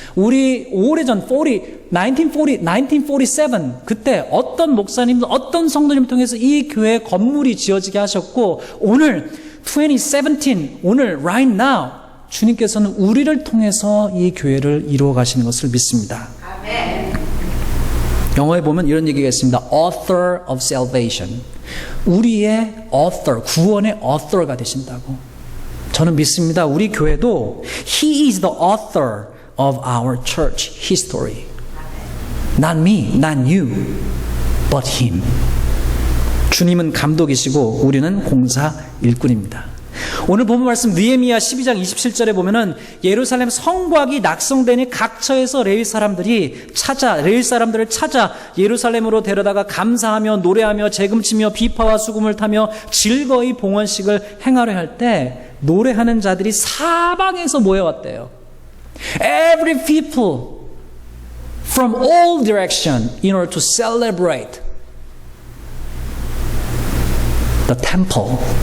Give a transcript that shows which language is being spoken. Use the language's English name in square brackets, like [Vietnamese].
[Korean] 우리 오래전 1947 그때 어떤 목사님, 어떤 성도님 통해서 이 교회 건물이 지어지게 하셨고 오늘 2017 오늘 [English] right now [Korean] 주님께서는 우리를 통해서 이 교회를 이루어 가시는 것을 믿습니다. 아멘. 영어에 보면 이런 얘기가 있습니다. [English] Author of salvation. [Korean] 우리의 author, 구원의 author가 되신다고. 저는 믿습니다. 우리 교회도 [English] He is the author of our church history. Not me, not you, but Him. [Korean] 주님은 감독이시고 우리는 공사 일꾼입니다. 오늘 본문 말씀 느헤미야 12장 27절에 보면은 예루살렘 성곽이 낙성되니 각처에서 레위 사람들을 찾아 예루살렘으로 데려다가 감사하며 노래하며 재금치며 비파와 수금을 타며 즐거이 봉헌식을 행하려 할 때 노래하는 자들이 사방에서 모여왔대요. [English] Every people from all direction in order to celebrate the temple.